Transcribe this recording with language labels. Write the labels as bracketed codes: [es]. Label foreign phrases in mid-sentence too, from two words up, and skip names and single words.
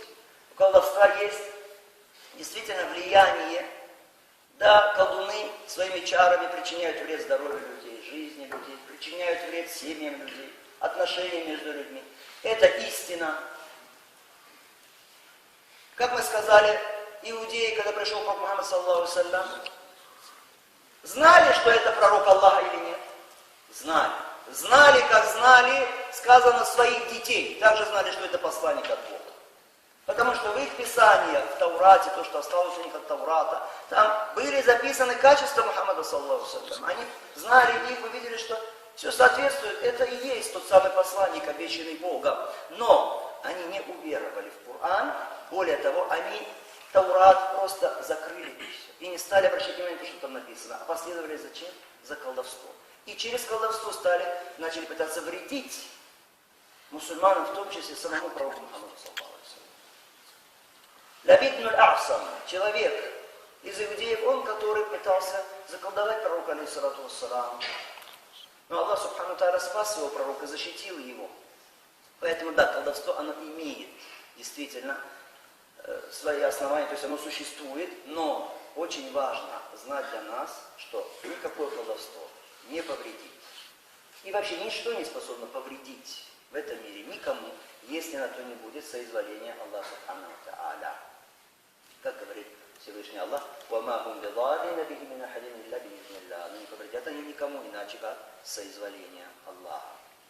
[ru] У колдовства есть действительно влияние. Да, колдуны своими чарами причиняют вред здоровью людей, жизни людей, причиняют вред семьям людей, отношениям между людьми. Это истина. Как мы сказали, иудеи, когда пришел пророк Мухаммад, [ar] صلى الله عليه وسلم, [ru] знали, что это пророк Аллаха или нет? Знали. Знали, как знали, сказано, своих детей. Также знали, что это посланник от Бога. Потому что в их писаниях, в Таурате, то, что осталось у них от Таурата, там были записаны качества Мухаммада, [ar] صلى الله عليه وسلم. [ru] Они знали их, увидели, что все соответствует. Это и есть тот самый посланник, обещанный Богом. Но они не уверовали в Коран. Более того, они Таурат просто закрыли и все. И не стали обращать внимание на то, что там написано. А последовали зачем? За колдовство. И через колдовство начали пытаться вредить мусульманам, в том числе самому пророку Мухаммаду, [ar] صلى الله عليه وسلم. [ru] Лабид ибн аль-Ахсам, человек из иудеев, он, который пытался заколдовать пророка, [ar] عليه الصلاة والسلام. [ru] Но Аллах, [ar] سبحانه تعالى, [ru] спас его пророка, защитил его. Поэтому, да, колдовство, оно имеет действительно свои основания, то есть оно существует, но очень важно знать для нас, что никакое колдовство не повредит. И вообще ничто не способно повредить в этом мире никому, если на то не будет соизволения Аллаха [ar] سبحانه تعالى. [ru] Как говорит Всевышний [ar] Аллах, «وما هم بضارين به من أحد إلا بإذن الله». [ru] Но не повредят они никому, иначе как соизволение Аллаха.